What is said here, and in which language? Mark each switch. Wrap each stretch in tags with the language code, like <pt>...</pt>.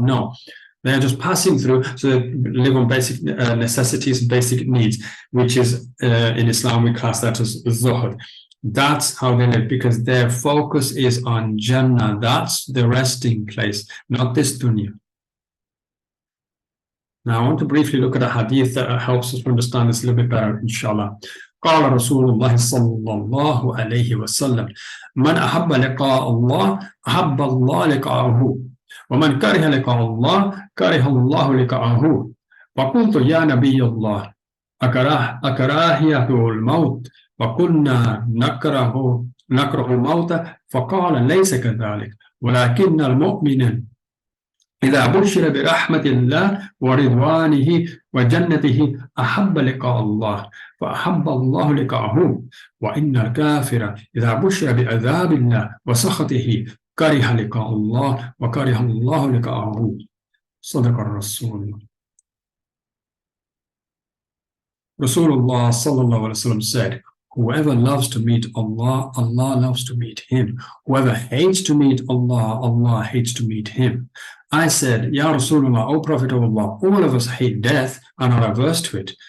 <en>No, they're just passing through. So they live on basic necessities, basic needs, which is in Islam, we class that as zuhud. That's how they live, because their focus is on Jannah. That's the resting place, not this dunya. Now, I want to briefly look at a hadith that helps us understand this a little bit better, inshallah.</en> <ar>قال رسول الله صلى الله عليه وسلم من أحب لقاء الله أحب الله لقاءه ومن كره لقاء الله كره الله لقاءه وقلت يا نبي الله أكراهية الموت وكنا نكره الموت فقال ليس كذلك ولكن المؤمن إذا بشر برحمة الله ورضوانه وجنته أحب لقاء الله فأحب الله لقاءه وإن الكافر إذا بشر بعذاب الله وسخطه كره لقاء الله وكره الله لقاءه صدق الرسول.</ar> <en>Rasulullah Sallallahu Alaihi Wasallam said, whoever loves to meet Allah, Allah loves to meet him. Whoever hates to meet Allah, Allah hates to meet him. I said, Ya Rasulullah, O Prophet of Allah, all of us hate death and are averse to it.</en>